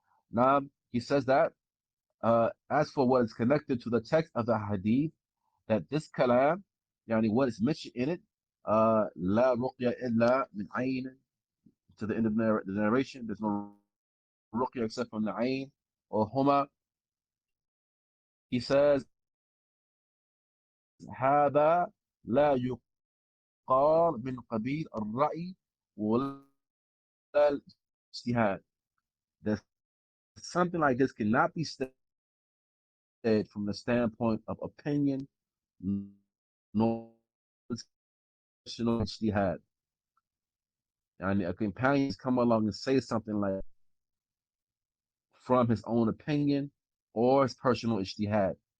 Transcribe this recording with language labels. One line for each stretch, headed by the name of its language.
English: Now, he says that as for what is connected to the text of the hadith, that this kalam, yani what is mentioned in it,
Arabic: la ruqya illa min ayn,
English: to the end of the narration, there's no ruqya except from the ayn or huma. He says,
Arabic: هذا لا يقال من قبيل الرأي ولا الاجتهاد.
English: That something like this cannot be said from the standpoint of opinion, nor personal ijtihad. And a companion come along and say something like from his own opinion or his personal ijtihad.